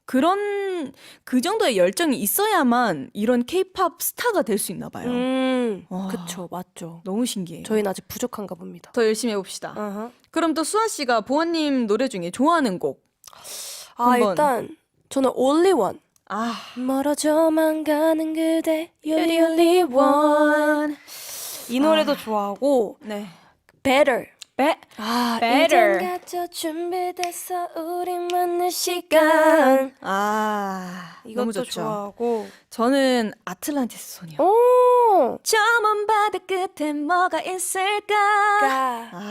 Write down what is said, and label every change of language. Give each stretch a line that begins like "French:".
Korean: 그런 그 정도의 열정이 있어야만 이런 K-팝 스타가 될 수 있나 봐요. 와. 그쵸, 맞죠. 너무 신기해요. 저희는 아직 부족한가 봅니다. 더 열심히 해봅시다. 어허. 그럼 또 수아 씨가 보아님 노래 중에 좋아하는 곡. 한번. 일단 저는 Only One. 멀어져만 가는 그대
English: You're the only one.
Korean: 이 노래도 좋아하고 네.
English: Better. Better.
Korean: 이젠 갖춰 준비됐어 우리 만날 시간. 너무 이것도 좋죠. 좋아하고. 저는 아틀란티스 소녀. 오. 저 먼 바다 끝에 뭐가 있을까?